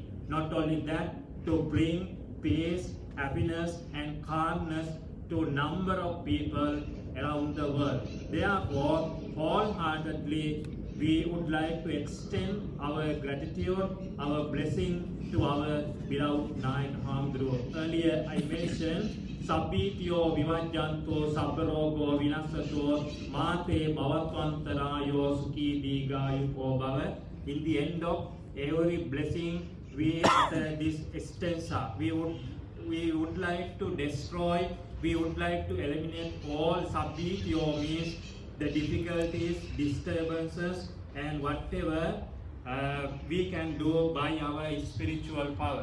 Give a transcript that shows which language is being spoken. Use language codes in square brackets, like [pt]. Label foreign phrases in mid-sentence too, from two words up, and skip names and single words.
[en] Not only that, to bring peace, happiness and calmness to a number of people around the world. Therefore, wholeheartedly, we would like to extend our gratitude, our blessing to our beloved Nayak Hamguru. Earlier I mentioned [pi] Sabbityo Vivajjanto Sabbarogo Vinasato Mate Bhavatvantarayo Sukhi Digayuko Bhava. [en] In the end of every blessing, we utter this stanza. We would like to destroy, we would like to eliminate all Sabbityo means the difficulties, disturbances and whatever we can do by our spiritual power.